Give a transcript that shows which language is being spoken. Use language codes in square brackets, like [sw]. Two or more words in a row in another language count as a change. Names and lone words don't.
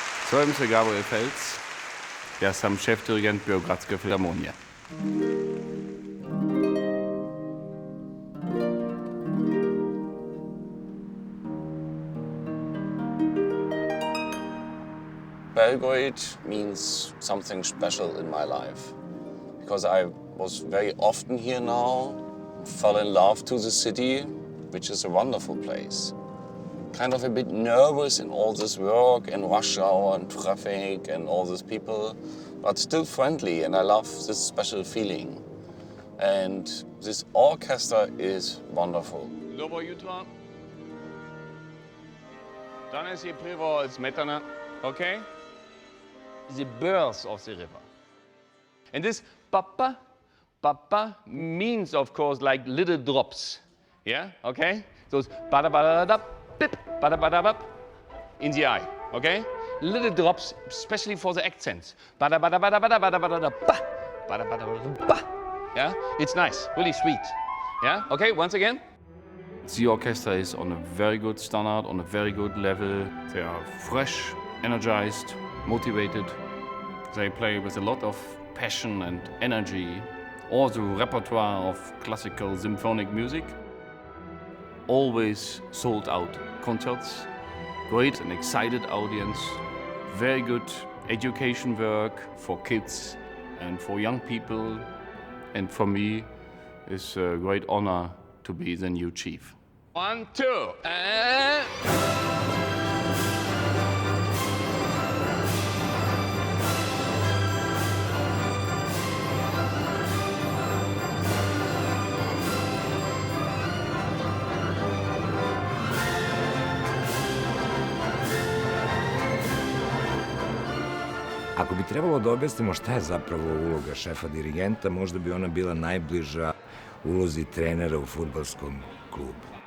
[sr] Zovem se Gabriel Feltz, ja sam [de] Chefdirigent Belgrader Philharmonie. [en] Belgrade means something special in my life because I was very often here now, fell in love to the city, which is a wonderful place. Kind of a bit nervous in all this work and rush hour and traffic and all these people, but still friendly, and I love this special feeling. And this orchestra is wonderful. [sr] Dobro jutro. Danes je pivo iz smetana, [en] okay? The birth of the river. And this papa means, of course, like little drops. Yeah, okay? Those bada-bada-da-da, pip, bada-bada-bap, in the eye, okay? Little drops, especially for the accents. Bada-bada-bada-bada-bada-bada-ba, bada-bada-bada-ba. Yeah, it's nice, really sweet. Yeah, okay, once again. The orchestra is on a very good standard, on a very good level. They are fresh, energized, motivated. They play with a lot of passion and energy. All the repertoire of classical symphonic music. Always sold out concerts. Great and excited audience. Very good education work for kids and for young people. And for me, it's a great honor to be the new chief. 1, 2, and... [sr] Ako bi trebalo da objasnimo šta je zapravo uloga šefa dirigenta, možda bi ona bila najbliža ulozi trenera u fudbalskom klubu.